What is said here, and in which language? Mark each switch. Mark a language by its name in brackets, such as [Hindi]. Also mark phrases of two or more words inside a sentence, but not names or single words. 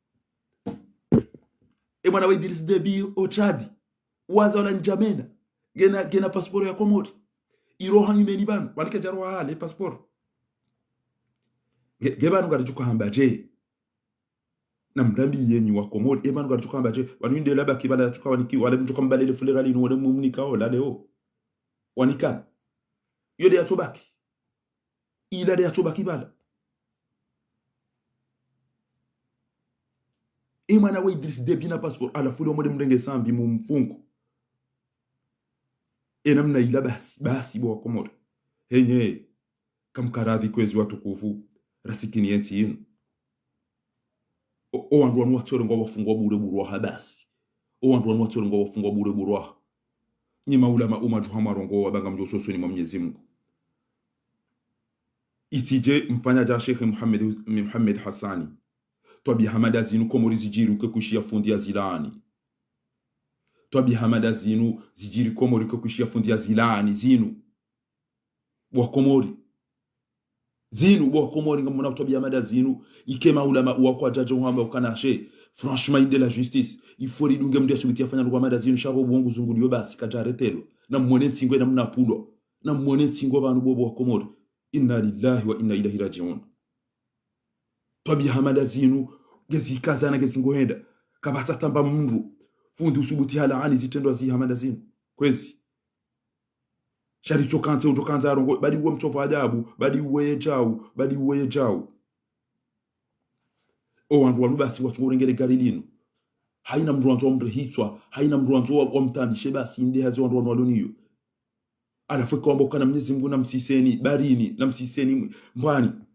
[Ngazidja Comorian] mwana wa Idris Deby o Chad waza wala njamena gena passport ya Komori iroha ngimeni banu walike jaro hale passport gebanu garijuka hambaje na mrambi yenyi wa Komori ebanu garijuka hambaje waninde laba kibala tuka waniki wale mtuka mbalele fulera lino wale mumunika o leo wanika yode ya tobaki ila de ya tobaki bala mwana wa Idris Deby na passport ala fuli omode mrenge sambi mumfungu namna ila basi bo Komori henye kamkaradhi kwezi watukufu rasikini yenti inu wandu wanu watore ngo wafungwa bure burwa basi wandu wanu watore ngo wafungwa bure burwa nyima ulama umajuhama rongo wabanga mjososo ni Mwenyezi Mungu itije mfanya ja Sheikh Muhammad Hassani twabi hamada zinu Komori zijiru ke kushia fundi ya zilani twabi hamada zinu zijiri Komori ke kushia fundi ya zilani zinu wa Komori zinu bo Komori ngamuna twabi hamada zinu ikema ulama uwa kwa jajo hamba ukanashe [French] franchement de la justice il faut [Ngazidja Comorian] ridunge mdia subiti afanya kwa hamada zinu shabo bongo zungulio basi kajaretelo na mwone tingwe na mna pulo na mwone tingo banu bobo wa Komori [Arabic] إنا لله وإنا إليه راجعون [Ngazidja Comorian] twabi hamada zinu gezikazana gezungohenda kabata tamba mundu fundi usubuti hala ani zitendo zi hamada zinu kwezi shari chokanze utokanza rongo badi uwe mtofa ajabu badi uwe jao wandu wanu basi watu urengele gari lino haina mndu wantu wa mrehitwa haina mndu wantu wa mtambishe basi inde hazi wandu wanu waloniyo alafweka wamboka na Mwenyezi Mungu na msiseni barini na msiseni mbwani